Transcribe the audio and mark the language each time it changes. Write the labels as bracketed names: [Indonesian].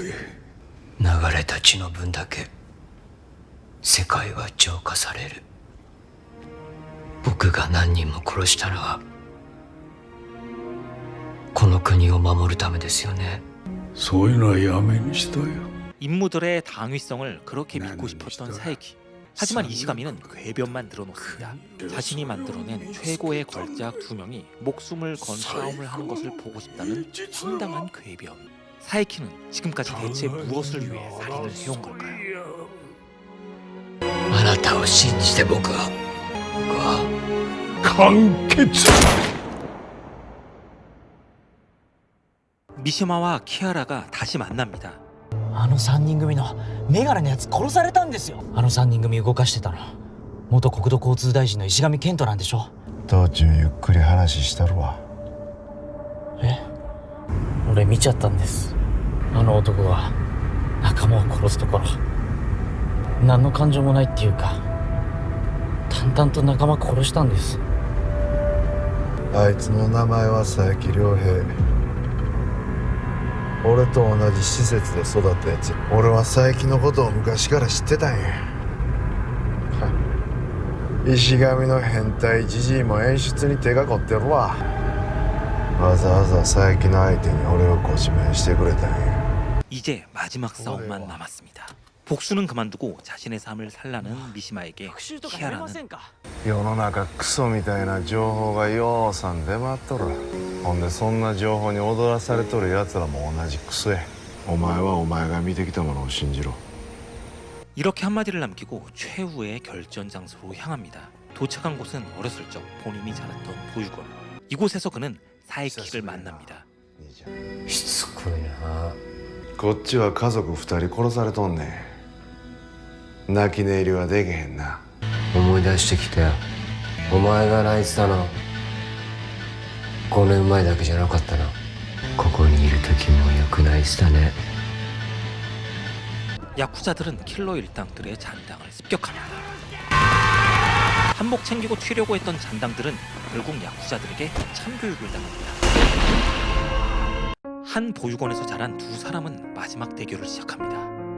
[Japanese] 流れた血の分だけ世界は浄化される。僕が何人も殺したのはこの国を守るためですよね。そういうのはやめにしたよ。 [Korean] 인물들의 당위성을 그렇게 믿고 싶었던 사이키. 하지만 이시가미는 궤변만 늘어놓습니다. 자신이 만들어낸 최고의 걸작 두 명이 목숨을 건 싸움을 하는 것을 보고 싶다는 황당한 궤변. 사이키는 지금까지 대체 무엇을 위해 살인을 해온 걸까요? [Japanese] あなたを信じて僕は完結。 [Korean] 미시마와 키아라가 다시 만납니다. [Japanese] あの3人組のメガネのやつ殺されたんですよ。あの3人組動かしてたの元国土交通大臣の石上健人なんでしょ。道中ゆっくり話したるわ。俺見ちゃったんです。あの男が仲間を殺すところ。何の感情もないっていうか淡々と仲間殺したんです。あいつの名前は佐伯良平。俺と同じ施設で育ったやつ。俺は佐伯のことを昔から知ってたんや。石神の変態じじいも演出に手が凝ってるわ。わざわざ佐伯の相手に俺をご指名してくれたんや。 [Korean] 이제 마지막 싸움만 남았습니다. 복수는 그만두고 자신의 삶을 살라는 미시마에게 키아라는 [Japanese] 世の中クソみたいな情報がようさん出回っとる。ほんでそんな情報に踊らされとるやつらも同じクソや。お前はお前が見てきたものを信じろ。 [Korean] 이렇게 한마디를 남기고 최후의 결전 장소로 향합니다. 도착한 곳은 어렸을 적 본인이 자랐던 보육원. 이곳에서 그는 사이키를 만납니다. [Japanese] しつこいな。こっちは家族2人殺されとんねん。泣き寝入りはできへんな。思い出してきたよ。お前が泣いてたの5年前だけじゃなかったな。ここにいる時もよく泣いてたね。 [Korean] 야쿠자들은 킬러 일당들의 잔당을 습격합니다. 한몫 챙기고 튀려고 했던 잔당들은 결국 야쿠자들에게 참교육을 당합니다. 한 보육원에서 자란 두 사람은 마지막 대결을 시작합니다.